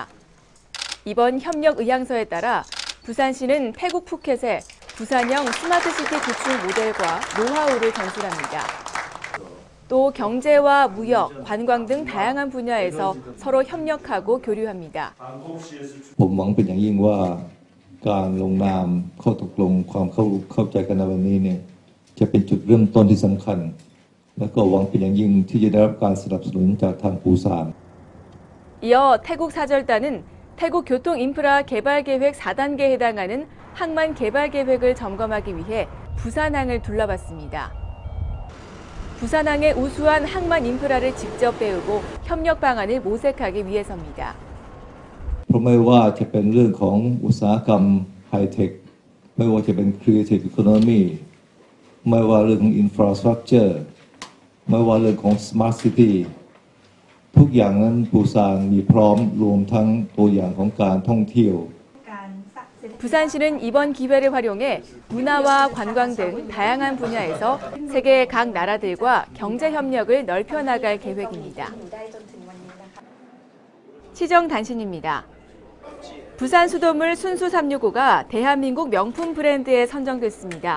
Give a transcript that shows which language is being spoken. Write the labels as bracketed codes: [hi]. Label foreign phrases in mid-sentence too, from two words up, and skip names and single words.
[ko] 이번 협력 의향서에 따라 부산시는 태국 푸켓에 부산형 스마트시티 구축 모델과 노하우를 전수합니다. 또 경제와 무역, 관광 등 다양한 분야에서 서로 협력하고 교류합니다. [th] ผมหวังเป็นอย่างยิ่งว่าการลงนามข้อตกลงความเข้าใจกันในวันนี้เนี่ยจะเป็นจุดเริ่มต้นที่สำคัญและก็หวังเป็นอย่างยิ่งที่จะได้รับการสนับสนุนจากทางปูซาน [ko] 이어 태국 사절단은 태국 교통 인프라 개발 계획 4단계에 해당하는 항만 개발 계획을 점검하기 위해 부산항을 둘러봤습니다. 부산항의 우수한 항만 인프라를 직접 배우고 협력 방안을 모색하기 위해서입니다. [th] เพราะไม่ว่าจะเป็นเรื่องของอุตสาหกรรมไฮเทคไม่ว่าจะเป็น [en] Creative Economy [th] ไม่ว่าเรื่องของ Infrastructure ไม่ว่าเรื่องของ [en] Smart City [th] ทุกอย่างนั้นปูซานมีพร้อมรวมทั้งตัวอย่างของการท่องเที่ยว [ko] 부산시는 이번 기회를 활용해 문화와 관광 등 다양한 분야에서 세계 각 나라들과 경제 협력을 넓혀 나갈 계획입니다. 시정 단신입니다. 부산 수돗물 순수 365가 대한민국 명품 브랜드에 선정됐습니다.